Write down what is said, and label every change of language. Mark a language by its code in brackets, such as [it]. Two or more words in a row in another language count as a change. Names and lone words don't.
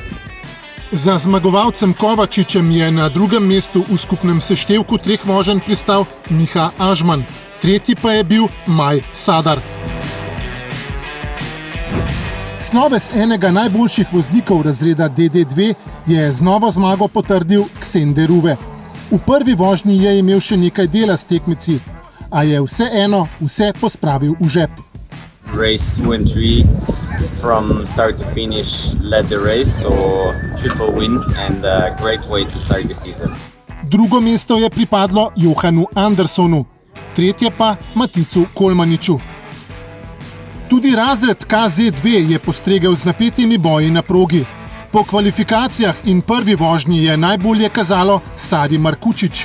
[sl] Za zmagovalcem Kovačičem je na drugem mestu v skupnem seštevku 3 voženj pristal Miha Ažman, tretji pa je bil Maj Sadar. Sloves enega najboljših voznikov razreda DD2 je z novo zmago potrdil Ksende Ruve. V prvi vožnji je imel še nekaj dela s tekmeci, a je vseeno vse pospravil v žep. [en] Race 2 and 3 from start to finish led the race, so triple win and a great way to start the season. [sl] Drugo mesto je pripadlo Johanu Andersonu, tretje pa Maticu Kolmaniču. Tudi razred KZ2 je postregel z napetimi boji na progi. Po kvalifikacijah in prvi vožnji je najbolje kazalo Sari Markučič.